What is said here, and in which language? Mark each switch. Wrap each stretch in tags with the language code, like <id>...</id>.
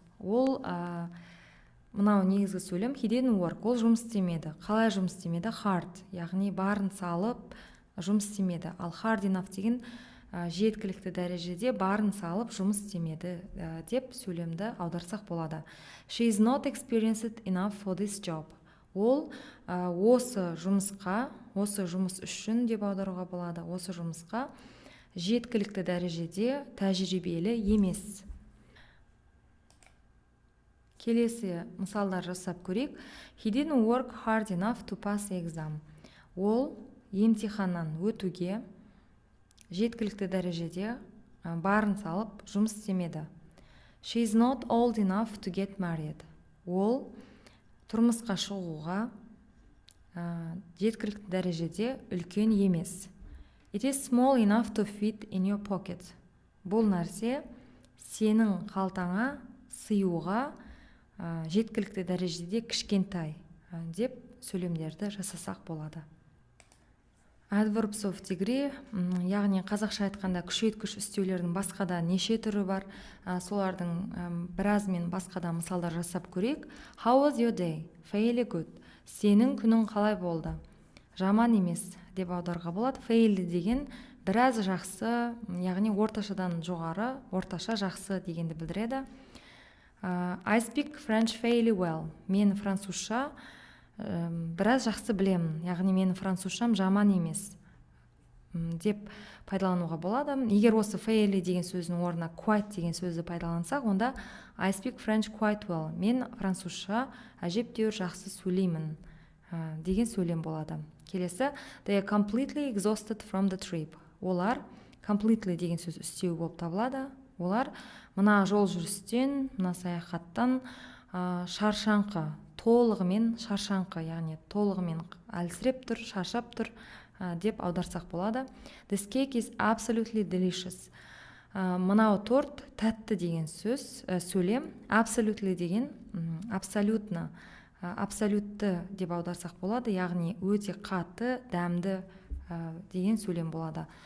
<kk>Ол мынау негізгі сөйлем.</kk> <en>He didn't work.</en> <kk>Ол жұмыс істемеді. Қалай жұмыс істемеді? Hard, яғни барын салып жұмыс істемеді. Ал</kk> <en>hard enough</en> <kk>деген жеткілікті дәрежеде барын салып жұмыс істемеді деп сөйлемді аударсақ болады.</kk> <en>She is not experienced enough for this job.</en> <kk>Ол осы жұмыс үшін деп аударуға болады. Осы жұмысқа жеткілікті дәрежеде тәжірибелі емес. Келесі мысалдар жасап көрейік.</kk> <en>He didn't work hard enough to pass the exam.</en> <kk>Ол емтиханнан өтуге жеткілікті дәрежеде барын салып жұмыс істемеді.</kk> <en>She is not old enough to get married.</en> <kk>Ол тұрмысқа шығуға жеткілікті дәрежеде үлкен емес.</kk> <en>It is small enough to fit in your pocket.</en> <kk>Бұл нәрсе сенің қалтаңа сыюға жеткілікті дәрежеде кішкентай деп сөйлемдерді жасасақ болады.</kk> <en>Adverbs of degree,</en> <kk>яғни қазақша айтқанда күшейткіш үстеулердің басқада неше түрі бар, солардың біразымен басқада мысалдар жасап көрейік.</kk> <en>How was your day? Fairly good.</en> <kk>Сенің күнің қалай болды? Жаман емес деп аударуға болады. Fairly деген біраз жақсы, яғни орташадан жоғары, орташа жақсы дегенді білдіреді.</kk> <en>I speak French fairly well.</en> <kk>Мен французша біраз жақсы білемін, яғни менің французшам жаман емес деп пайдалануға болады. Егер осы fairly деген сөздің орнына quite деген сөзді пайдалансақ, онда</kk> <en>I speak French quite well.</en> <kk>Мен французша әжептәуір жақсы сөйлеймін деген сөйлем болады.</kk> <en>Келесі, they are completely exhausted from the trip.</en> <kk>Олар completely деген сөз үстеу болып табылады. Олар мына жол жүрістен, мына саяхаттан шаршаңқы, толығымен шаршаңқы, яғни толығымен әлсіреп тұр, шаршап тұр деп аударсақ болады.</kk> <en>This cake is absolutely delicious.</en> <kk>Мынау торт тәтті деген сөйлем. Absolutely деген абсолютно, абсолютті деп аударсақ болады, яғни өте қатты, дәмді деген сөйлем болады.</kk>